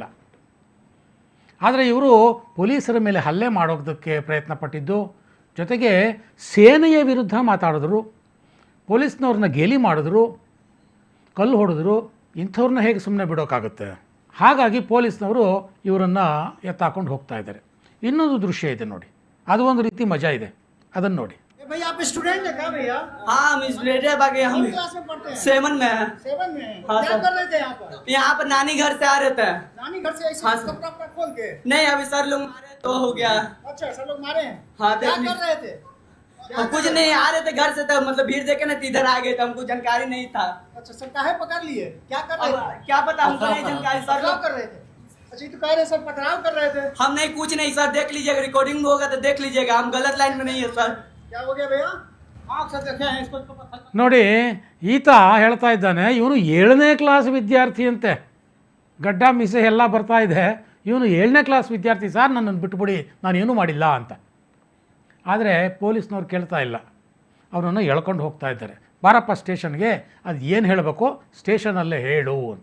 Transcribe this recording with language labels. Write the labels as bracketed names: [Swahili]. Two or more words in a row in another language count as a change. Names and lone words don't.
[Kannada] ಆದರೆ ಇವರು ಪೊಲೀಸರ ಮೇಲೆ ಹಲ್ಲೆ ಮಾಡೋದಕ್ಕೆ ಪ್ರಯತ್ನ ಪಟ್ಟಿದ್ದು, ಜೊತೆಗೆ ಸೇನೆಯ ವಿರುದ್ಧ ಮಾತಾಡಿದ್ರು, ಪೊಲೀಸ್ನವ್ರನ್ನ ಗೇಲಿ ಮಾಡಿದ್ರು, ಕಲ್ಲು ಹೊಡೆದ್ರು. ಇಂಥವ್ರನ್ನ ಹೇಗೆ ಸುಮ್ಮನೆ ಬಿಡೋಕ್ಕಾಗುತ್ತೆ? ಹಾಗಾಗಿ ಪೊಲೀಸ್ನವರು ಇವರನ್ನು ಎತ್ತಾಕೊಂಡು ಹೋಗ್ತಾ ಇದ್ದಾರೆ. ಇನ್ನೊಂದು ದೃಶ್ಯ ಇದೆ ನೋಡಿ, ಅದು ಒಂದು ರೀತಿ ಮಜಾ ಇದೆ, ಅದನ್ನು ನೋಡಿ. [Hindi] भैया आप स्टूडेंट है क्या भैया? हाँ हम स्टूडेंट है बाकी हम क्लास में पढ़ते हैं? 7 में है। 7 में। हाँ, क्या सर। कर रहे थे यहाँ पर नानी घर से आ रहे थे। नानी घर से ऐसे हाँ, सर। कपड़ा वपड़ा खोल के? नहीं अभी सर लोग मारे तो हो गया। अच्छा सब लोग मारे हैं? हाँ, क्या देखने- कर रहे थे? हम कुछ नहीं आ रहे थे घर से, तो मतलब भीड़ देखे ना तो इधर आ गए थे, हमको जानकारी नहीं था। अच्छा सर काहे पकड़ लिए? क्या कर रहे अब थे? क्या पता, हमको नहीं जानकारी सर। पथराव कर रहे थे? अच्छा ये तो कह रहे सर पथराव कर रहे थे। हम नहीं कुछ नहीं सर, देख लीजिएगा, रिकॉर्डिंग में होगा तो देख लीजिएगा, हम गलत लाइन में नहीं है सर। क्या हो गया भैया? आँख से देखे हैं इसको पत्थर। [Kannada] ನೋಡಿ, ಈತ ಹೇಳ್ತಾ ಇದ್ದಾನೆ ಇವನು 7ನೇ ಕ್ಲಾಸ್ ವಿದ್ಯಾರ್ಥಿ ಅಂತೆ. ಗಡ್ಡ ಮೀಸೆ ಎಲ್ಲ ಬರ್ತಾ ಇದೆ. ಇವನು 7ನೇ ಕ್ಲಾಸ್ ವಿದ್ಯಾರ್ಥಿ ಸರ್, ನನ್ನನ್ನು ಬಿಟ್ಬಿಡಿ, ನಾನೇನು ಮಾಡಿಲ್ಲ ಅಂತ. ಆದರೆ ಪೊಲೀಸ್ನವ್ರು ಕೇಳ್ತಾ ಇಲ್ಲ, ಅವನನ್ನು ಎಳ್ಕೊಂಡು ಹೋಗ್ತಾ ಇದ್ದಾರೆ. ಬಾರಪ್ಪ ಸ್ಟೇಷನ್ಗೆ, ಅದು ಏನು ಹೇಳಬೇಕು ಸ್ಟೇಷನಲ್ಲೇ ಹೇಳು ಅಂತ.